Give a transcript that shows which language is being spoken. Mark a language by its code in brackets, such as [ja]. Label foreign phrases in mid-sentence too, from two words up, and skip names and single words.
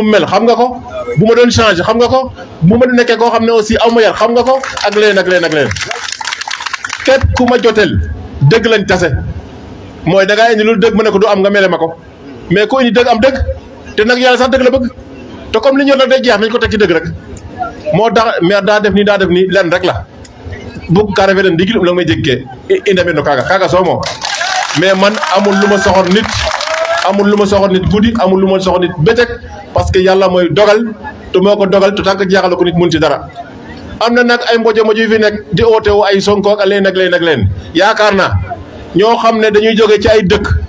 [wo] mu mel xam nga ko bu ma doon changé xam nga ko bu ma nekkee koo xam ne aussi aw ma yar xam nga ko ak leneen ak leneen ak leneen képp ku ma joteel dëgg lañ tase mooy da ngaa indi lu dëgg ma ne ko du am nga mele ma ko mais ku indi dëgg am dëgg te nag yàlla sax dëgg la bëgg te comme li ñu nag day jeex nañ ko teg ci dëgg rek moo tax maire daa def nii lenn rek la [srr] bu ka refe den ndigil um lang may jeg ke i ndamit no kaaga soomo [wo] mais man amul lu ma soxor nit guddi amul lu ma soxor nit bëccëg [fr] parce que [wo] yàlla mooy dogal te moo ko dogal te [fr] tant que [wo] jeexal ko nit mun ci dara am na nag ay mbojo yu fi nekk di oote wu ay Sonko ak leen ak leen ak leen yaakaar naa ñoo xam ne dañuy jóge ci ay dëkk